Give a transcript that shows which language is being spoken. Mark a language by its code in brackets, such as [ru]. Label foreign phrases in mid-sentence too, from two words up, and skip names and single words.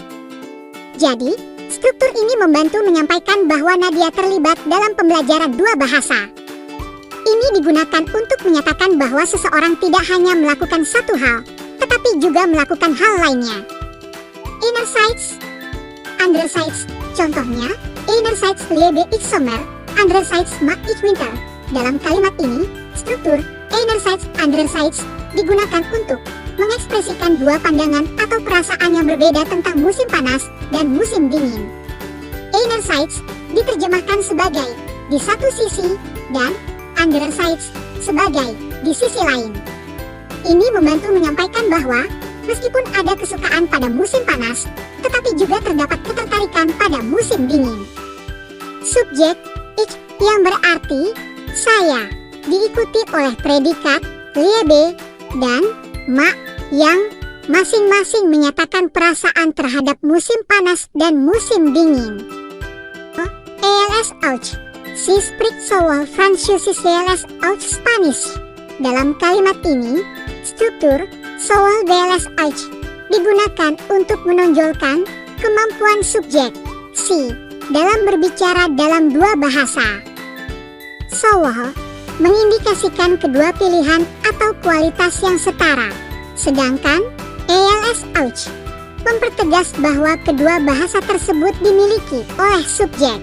[id] Jadi, struktur ini membantu menyampaikan bahwa Nadia terlibat dalam pembelajaran dua bahasa. Ini digunakan untuk menyatakan bahwa seseorang tidak hanya melakukan satu hal, tetapi juga melakukan hal lainnya. [de] Einerseits, andererseits. [id] Contohnya, [de] einerseits lebe ich Sommer, andererseits mag ich Winter. [id] Dalam kalimat ini, struktur [de] einerseits, andererseits [id] digunakan untuk mengekspresikan dua pandangan atau perasaan yang berbeda tentang musim panas dan musim dingin. Einerseits diterjemahkan sebagai di satu sisi dan andererseits sebagai di sisi lain. Ini membantu menyampaikan bahwa meskipun ada kesukaan pada musim panas, tetapi juga terdapat ketertarikan pada musim dingin. Subjek ich yang berarti saya, diikuti oleh predikat liebe dan ma yang masing-masing menyatakan perasaan terhadap musim panas dan musim dingin. [de] Els auch. Sie spricht sowohl Französisch als auch Spanish. [id] Dalam kalimat ini, struktur [de] sowohl als auch [id] digunakan untuk menonjolkan kemampuan subjek si dalam berbicara dalam dua bahasa. Sowohl mengindikasikan kedua pilihan atau kualitas yang setara, sedangkan [de] els auch [id] mempertegas bahwa kedua bahasa tersebut dimiliki oleh subjek.